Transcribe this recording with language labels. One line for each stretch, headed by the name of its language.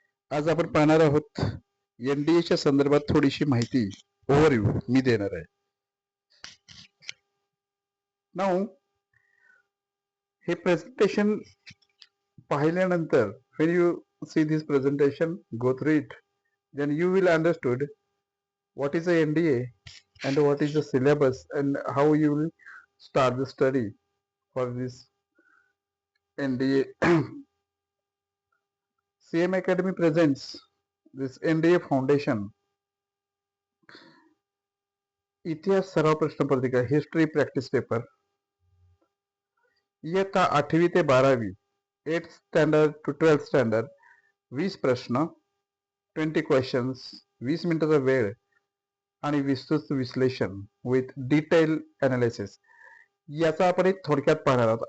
Marathi: आज आपण पाहणार आहोत एनडीएच्या संदर्भात थोडीशी माहिती ओव्हरव्ह्यू मी देणार आहे. नाउ हे प्रेझेंटेशन पाहिल्यानंतर
English: when you see this presentation, go through it, then you will understood what is the NDA and what is the syllabus and how you will start the study for this NDA. CM Academy presents this NDA Foundation
Marathi: इतिहास सराव प्रश्न पत्रिका
English: history practice paper
Marathi: इयत्ता 8वी ते 12वी
English: 8th standard to 12th standard
Marathi: 20 प्रश्न 20 questions 20 मिनिटाचा वेळ आणि विस्तृत विश्लेषण
English: with detail analysis
Marathi: याचा आपण एक थोडक्यात पाहणार आहोत.